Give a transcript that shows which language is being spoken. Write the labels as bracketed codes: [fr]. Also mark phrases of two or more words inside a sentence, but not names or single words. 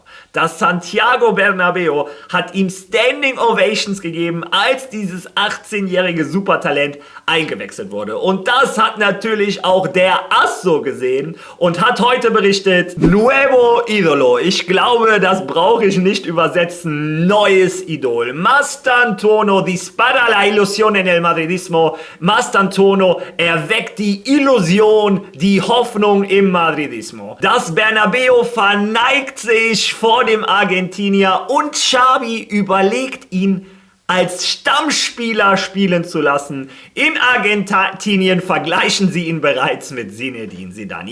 [de] Das Santiago Bernabéu hat ihm [en] Standing Ovations [de] gegeben, als dieses 18-jährige Supertalent eingewechselt wurde. Und das hat natürlich auch der Asso gesehen und hat heute berichtet, [es] Nuevo Idolo. [de] Ich glaube, das brauche ich nicht übersetzen. Neues Idol. [es] Mastantuono dispara la ilusión en el madridismo. [de] Mastantuono erweckt die Illusion, die Hoffnung im Madrid. Das Bernabéu verneigt sich vor dem Argentinier und Xavi überlegt, ihn als Stammspieler spielen zu lassen. In Argentinien vergleichen sie ihn bereits mit Zinedine Zidane.